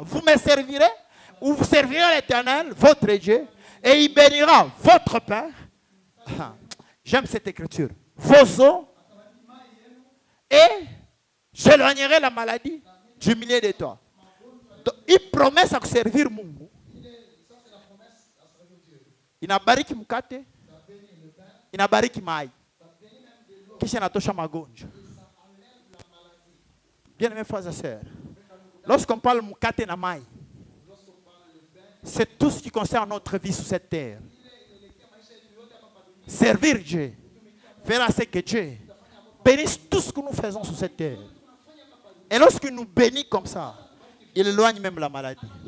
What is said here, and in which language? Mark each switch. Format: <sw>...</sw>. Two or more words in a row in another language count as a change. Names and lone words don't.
<fr>Vous me servirez, ou vous servirez l'Éternel, votre Dieu, et il bénira votre pain. J'aime cette écriture. Vos os, et j'éloignerai la maladie du milieu de toi. Donc, il promet à servir Mungu.</fr> <sw>Inabariki mkate, inabariki mai, kisha inatosha magonjwa.</sw> <fr>Bien aimés frères et sœurs, lorsqu'on parle</fr> <sw>mkate na mai,</sw> <fr>c'est tout ce qui concerne notre vie sur cette terre. Servir Dieu, faire à ce que Dieu bénisse tout ce que nous faisons sur cette terre. Et lorsqu'il nous bénit comme ça, il éloigne même la maladie.</fr>